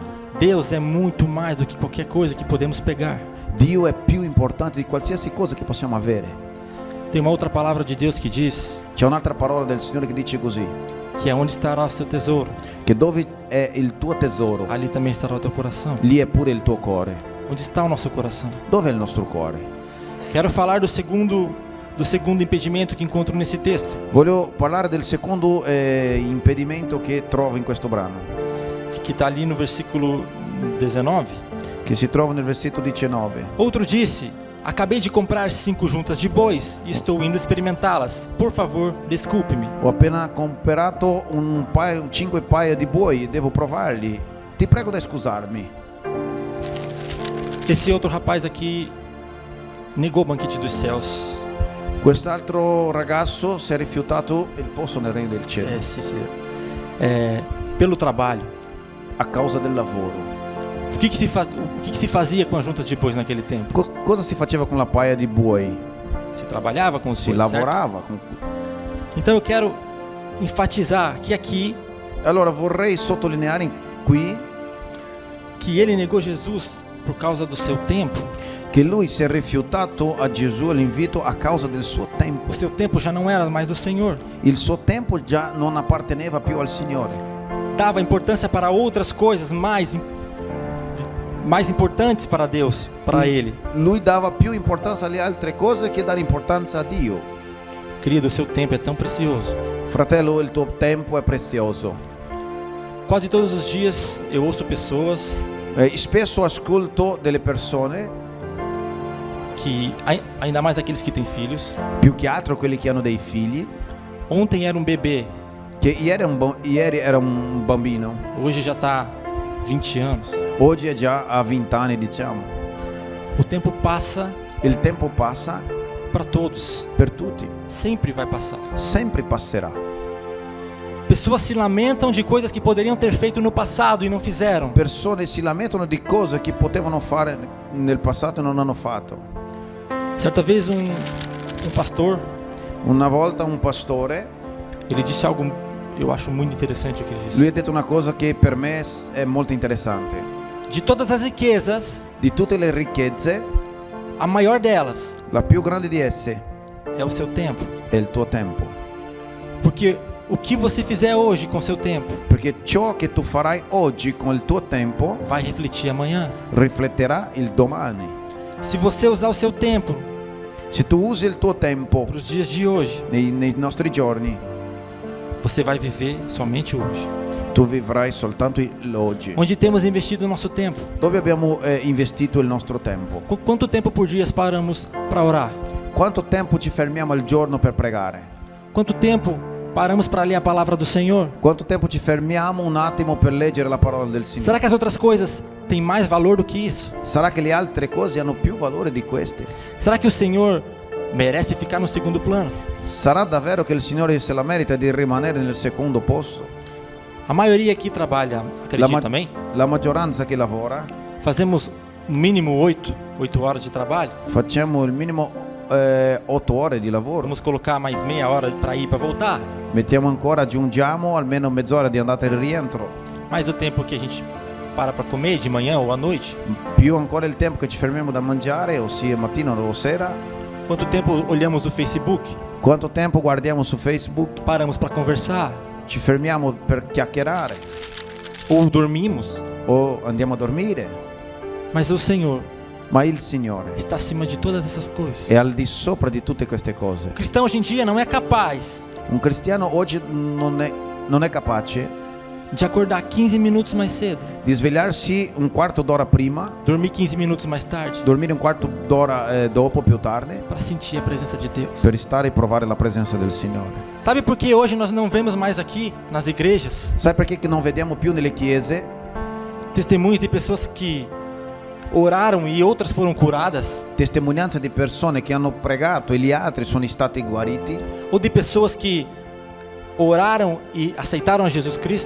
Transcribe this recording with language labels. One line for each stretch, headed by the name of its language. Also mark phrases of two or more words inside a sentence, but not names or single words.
Portuguese: Deus é muito mais do que qualquer coisa que podemos pegar.
Italian: Dio è più importante di qualsiasi cosa che possiamo avere.
Portuguese: Tem uma outra palavra de Deus que diz
Italian: C'è un'altra parola del Signore che dice così:
Portuguese: que é onde estará o seu tesouro,
Italian: che dove è il tuo tesoro,
Portuguese: ali também estará o teu coração.
Italian: lì è pure il tuo cuore.
Portuguese: Onde está o nosso coração?
Italian: Dove è il nostro cuore?
Portuguese: Quero falar do segundo do segundo impedimento que encontro nesse texto,
Italian: Voglio parlare del secondo impedimento che trovo in questo brano,
Portuguese: que está ali no versículo 19.
Italian: che si trova nel versetto 19.
Portuguese: Outro disse: acabei de comprar 5 juntas de bois e estou indo experimentá-las. Por favor, desculpe-me.
Italian: Ho appena comprato 5 paia di buoi e devo provarli. Ti prego di scusarmi.
Portuguese: Esse outro rapaz aqui negou o banquete dos céus.
Italian: Quest'altro ragazzo si è rifiutato il posto nel regno del cielo
Portuguese: Pelo trabalho.
Italian: a causa del lavoro.
Portuguese: O que se fazia com as juntas de bois naquele tempo?
Italian: Cosa si faceva con la paia di buoi?
Portuguese: Se trabalhava com os
Italian: Si
Portuguese: bois, certo?
Italian: lavorava.
Portuguese: Então eu quero enfatizar que aqui
Italian: Allora vorrei sottolineare qui
Portuguese: que ele negou Jesus por causa do seu tempo.
Italian: che lui si è rifiutato a Gesù l'invito a causa del suo tempo.
Portuguese: O seu tempo já não era mais do Senhor.
Italian: Il suo tempo già non apparteneva più al Signore.
Portuguese: Dava importância para outras coisas mais importantes para Deus, para Ele.
Italian: Lui dava più importanza alle altre cose che dare importanza a Dio.
Portuguese: Querido, o seu tempo é tão precioso.
Italian: Fratello, il tuo tempo è prezioso.
Portuguese: Quase todos os dias eu ouço pessoas
Italian: Spesso ascolto delle persone,
Portuguese: que, ainda mais aqueles que têm filhos.
Italian: più che altro quelli che hanno dei figli,
Portuguese: Ontem era um bebê,
Italian: che ieri era un bambino,
Portuguese: hoje já está 20 anos.
Italian: oggi è già a 20 anni, diciamo.
Portuguese: O tempo passa
Italian: Il tempo passa
Portuguese: para todos,
Italian: per tutti,
Portuguese: sempre vai passar.
Italian: sempre passerà.
Portuguese: Pessoas se lamentam de coisas que poderiam ter feito no passado e não fizeram.
Italian: Persone si lamentano di cose che potevano fare nel passato e non hanno fatto.
Portuguese: Certa vez um pastor,
Italian: Una volta un pastore,
Portuguese: ele disse algo, eu acho muito interessante o que ele disse.
Italian: lui ha detto una cosa che per me è molto interessante.
Portuguese: De todas as riquezas,
Italian: Di tutte le ricchezze,
Portuguese: a maior delas
Italian: la più grande di esse
Portuguese: é o seu tempo.
Italian: è il tuo tempo.
Portuguese: Porque o que você fizer hoje com seu tempo
Italian: Perché ciò che tu farai oggi con il tuo tempo
Portuguese: vai refletir amanhã.
Italian: rifletterà il domani.
Portuguese: Se você usar o seu tempo
Italian: Se tu usi il tuo tempo
Portuguese: para os dias de hoje,
Italian: nei nostri giorni,
Portuguese: você vai viver somente hoje.
Italian: tu vivrai soltanto l'oggi.
Portuguese: Onde temos investido o nosso tempo?
Italian: Dove abbiamo investito il nostro tempo?
Portuguese: Quanto tempo por dia paramos para orar?
Italian: Quanto tempo ci fermiamo al giorno per pregare?
Portuguese: Quanto tempo paramos para ler a palavra do Senhor?
Italian: Quanto tempo ci fermiamo un attimo per leggere la parola del Signore?
Portuguese: Será que as outras coisas têm mais valor do que isso?
Italian: Sarà che le altre cose hanno più valore di queste?
Portuguese: Será que o Senhor merece ficar no segundo plano?
Italian: Sarà davvero che il Signore se la merita di rimanere nel secondo posto?
Portuguese: A maioria aqui trabalha, acredita também?
Italian: La maggioranza che lavora,
Portuguese: Fazemos no mínimo 8 horas de trabalho.
Italian: facciamo il minimo 8 ore di lavoro.
Portuguese: Vamos colocar mais meia hora para ir e para voltar.
Italian: Mettiamo ancora, aggiungiamo almeno mezz'ora di andata e rientro.
Portuguese: Mais o tempo que a gente para comer de manhã ou à noite.
Italian: Più ancora il tempo che ci fermiamo da mangiare, ossia mattino o sera.
Portuguese: Quanto tempo olhamos o Facebook?
Italian: Quanto tempo guardiamo su Facebook?
Portuguese: Paramos para conversar?
Italian: Ci fermiamo per chiacchierare
Portuguese: Ou dormimos?
Italian: o andiamo a dormire.
Portuguese: Mas o Senhor
Italian: Ma il Signore
Portuguese: está acima de todas essas coisas.
Italian: è al di sopra di tutte queste cose.
Portuguese: O cristão hoje em dia não é capaz
Italian: Un cristiano oggi non è capace
Portuguese: de acordar 15 minutos mais cedo,
Italian: di svegliarsi un quarto d'ora prima,
Portuguese: dormir 15 minutos mais tarde,
Italian: dormire un quarto d'ora dopo, più tardi,
Portuguese: para sentir a presença de Deus.
Italian: per stare e provare la presenza del Signore.
Portuguese: Sabe por que hoje nós não vemos mais aqui nas igrejas
Italian: Sai perché che non vediamo più nelle chiese
Portuguese: testemunhos de pessoas que oraram e outras foram curadas,
Italian: testimonianze di persone che hanno pregato e gli altri sono stati guariti,
Portuguese: ou de pessoas que oraram e aceitaram a Jesus Cristo?